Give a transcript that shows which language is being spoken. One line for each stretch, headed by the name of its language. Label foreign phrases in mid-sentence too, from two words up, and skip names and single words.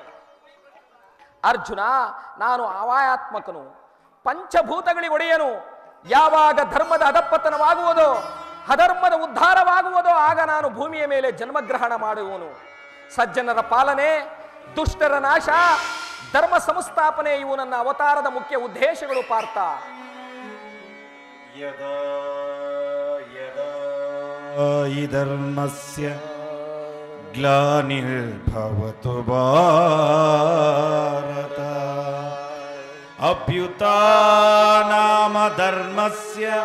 Kannada: ಅರ್ಜುನ, ನಾನು ಅವಾಯಾತ್ಮಕನು, ಪಂಚಭೂತಗಳಿಗೆ ಒಡೆಯನು. ಯಾವಾಗ ಧರ್ಮದ ಅಧಪತನವಾಗುವುದೋ, ಅಧರ್ಮದ ಉದ್ಧಾರವಾಗುವುದೋ, ಆಗ ನಾನು ಭೂಮಿಯ ಮೇಲೆ ಜನ್ಮಗ್ರಹಣ ಮಾಡುವನು. ಸಜ್ಜನರ ಪಾಲನೆ, ದುಷ್ಟರ ನಾಶ, ಧರ್ಮ ಸಂಸ್ಥಾಪನೆ ಇವು ನನ್ನ ಅವತಾರದ ಮುಖ್ಯ ಉದ್ದೇಶಗಳು ಪಾರ್ಥ.
Sanskrit: ಯದಾ ಯದಾ ಹಿ ಧರ್ಮಸ್ಯ ಗ್ಲಾನಿರ್ಭವತು ಭಾರತ ಅಭ್ಯುತ್ಥಾನಾಮ ಧರ್ಮಸ್ಯ